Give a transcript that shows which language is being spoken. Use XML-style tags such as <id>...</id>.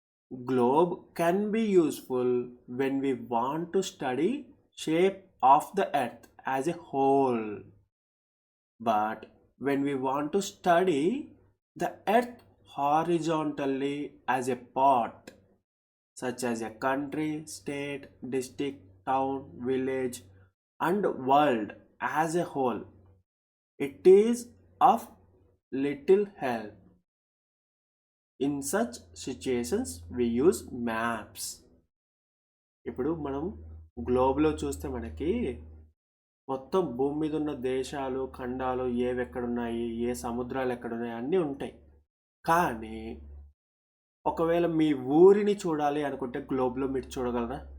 <en>Globe can be useful when we want to study shape of the earth as a whole, but when we want to study the earth horizontally as a part such as a country, state, district, town, village, and world as a whole, it is of little help. In such situations, we use maps.</en> <te>ఇప్పుడు మనం గ్లోబ్లో చూస్తే మనకి మొత్తం భూమి మీద ఉన్న దేశాలు, ఖండాలు ఏవి ఎక్కడున్నాయి, ఏ సముద్రాలు ఎక్కడున్నాయి అన్నీ ఉంటాయి. కానీ ఒకవేళ మీ ఊరిని చూడాలి అనుకుంటే గ్లోబ్లో మీరు చూడగలరా?</te>